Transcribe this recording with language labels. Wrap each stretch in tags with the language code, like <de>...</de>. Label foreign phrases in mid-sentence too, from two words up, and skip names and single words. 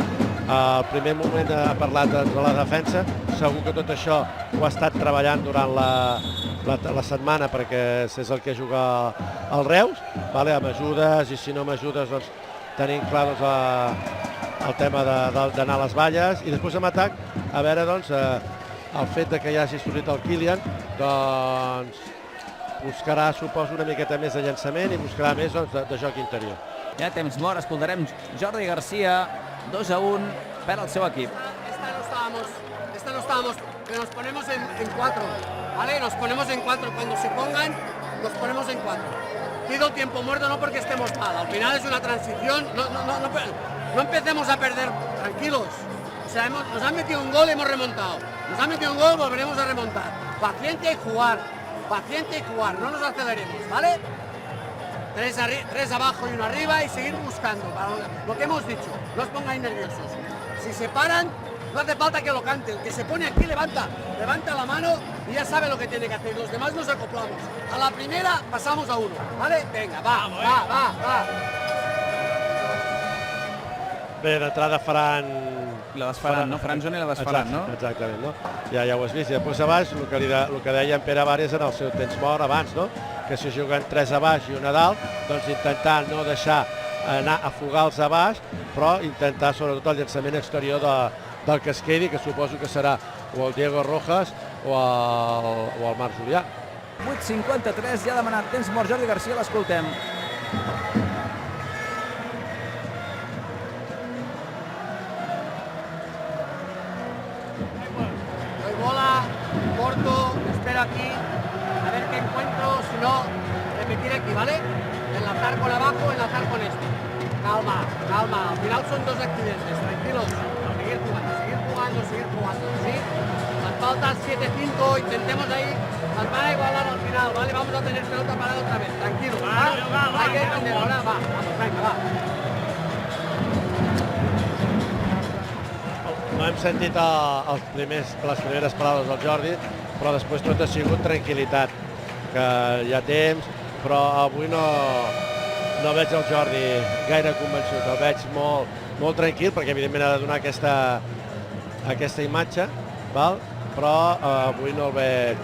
<ca>Al primer moment ha parlat de la defensa, segur que tot això ho ha estat treballant durant la setmana perquè és el que juga el Reus, amb ajudes, i si no m'ajudes tenim clar el tema d'anar a les valles, i després amb atac, a veure el fet que ja hagi sortit el Kilian, buscarà, suposo, una miqueta més de llançament i buscarà més de joc interior. Ja temps mort, escoltarem Jordi Garcia, 2-1 per al seu equip.</ca> <es>Esta no estábamos, pero nos ponemos en 4, ¿vale? Nos ponemos en 4, cuando se pongan, nos ponemos en 4. Pido tiempo muerto no porque estemos mal, al final es una transición, no empecemos a perder, tranquilos. O sea, nos han metido un gol y hemos remontado. Nos han metido un gol, volveremos a remontar. Paciente y jugar, no nos aceleremos, ¿vale? 3 abajo y 1 arriba y seguir buscando, para lo que hemos dicho, no os pongáis nerviosos. Si se paran, no hace falta que lo cante, el que se pone aquí levanta la mano y ya sabe lo que tiene que hacer, los demás nos acoplamos. A la primera pasamos a 1, ¿vale? Venga, va.</es> <ca>Bé, d'entrada faran... La desfaran, no? Faran zona i la desfaran, no? Exactament, no? Ja ho has vist. I després a baix, el que deia en Pere Vàries en el seu temps mort abans, no? Que si juguen 3 a baix i 1 a dalt, doncs intentar no deixar anar a fugar-los a baix, però intentar sobretot el llançament exterior del que es quedi, que suposo que serà o el Diego Rojas o el Marc Julià. 8:53, ja ha demanat temps mort Jordi Garcia, l'escoltem.</ca> <es>Corto, espero aquí, a ver qué encuentro, si no, repetir aquí, ¿vale? Enlazar con abajo, enlazar con este. Calma, al final son 2 accidentes, tranquilos. Seguir jugando, ¿sí? Nos falta 7-5, intentemos ahí, nos van a igualar al final, ¿vale? Vamos a tener pelota parada otra vez, tranquilos, ¿va? Hay que defender, ahora vamos, venga, va.</es> <ca>No hem sentit les primeres paraules del Jordi, però després tot ha sigut tranquil·litat, que hi ha temps, però avui no veig el Jordi gaire convençut, el veig molt tranquil, perquè evidentment ha de donar aquesta imatge, però avui no el veig.</ca>